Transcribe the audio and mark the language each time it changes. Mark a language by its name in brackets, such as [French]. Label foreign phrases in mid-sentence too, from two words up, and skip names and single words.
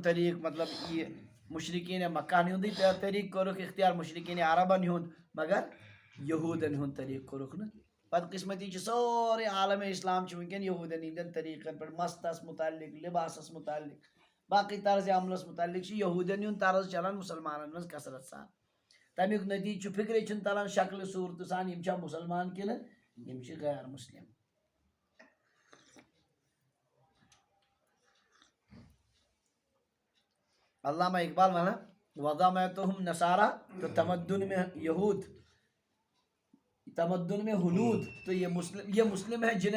[Kashmiri] طریٖقہٕ مطلب یہِ مشرقین مکہن ہُنٛدُے طریٖقہٕ کوٚرُکھ اختیار مشرقین عربن ہُنٛد مگر یہوٗدن ہُنٛد طریٖقہٕ کوٚرُکھ نہٕ بدقسمتی چھِ سورُے عالمِ اسلام چھُ وٕنکیٚن یہوٗدن ہٕنٛدٮ۪ن طریٖقن پٮ۪ٹھ مستس متعلق لباسس متعلق باقٕے طرزِ عملس متعلق چھُ یہوٗدٮ۪ن ہُنٛد طرز چلان مُسلمانن منٛز کثرت سان تمیُک نتیٖجہٕ چھُ فکرے چھُنہٕ تران شکلہِ صوٗرتہٕ سان یِم چھا مُسلمان کِنہٕ یِم چھِ غیر مسلم [Urdu] علامہ اقبال ونان وضمتہم نصارہ تو تمدن میں یہود تمدن میں ہنود تو یہ مسلم ہے جنہیں